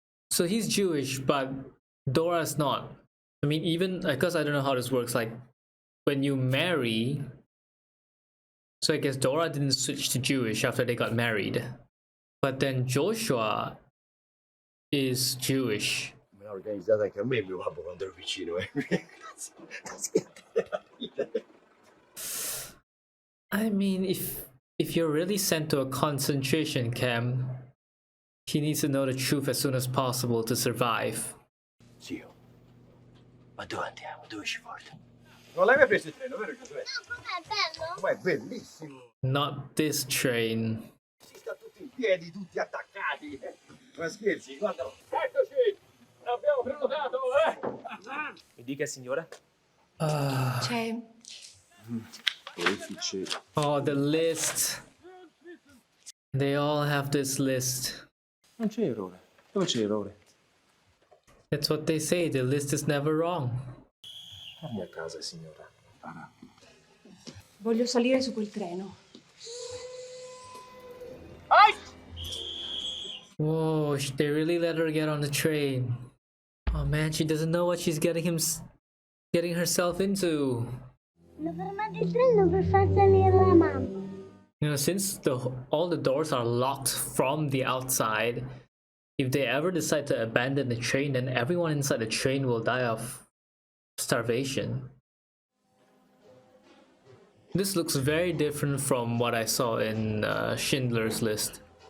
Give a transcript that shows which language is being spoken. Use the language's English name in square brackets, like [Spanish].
[English] So he's Jewish, but Dora's not. I mean, even because I don't know how this works, like when you marry. So I guess Dora didn't switch to Jewish after they got married. But then Joshua is Jewish. [Italian] Me l'ha organizzata anche a me mio babbo quando ero piccino, [English] I mean, if you're really sent to a concentration camp, he needs to know the truth as soon as possible to survive. [Italian] Zio, ma dove andiamo? Dove ci porta? Non l'hai mai preso il treno, vero Giosuè? Com'è bello? Ma è bellissimo. [English] Not this train. [Italian] Si sta tutti in piedi, tutti attaccati. Ma scherzi, guardalo. Eccoci! L'abbiamo prenotato, Mi dica, signora? C'è [English] Oh, the list. They all have this list. [Italian] Non c'è errore. Dove c'è errore? [English] That's what they say, the list is never wrong. [Italian] Torni a casa, signora. Voglio salire su quel treno. [English] Whoa, they really let her get on the train. Oh man, she doesn't know what she's getting herself into. [Italian] Hanno fermato il treno per far salire la mamma. [English] You know, since all the doors are locked from the outside, if they ever decide to abandon the train, then everyone inside the train will die of starvation. This looks very different from what I saw in Schindler's List.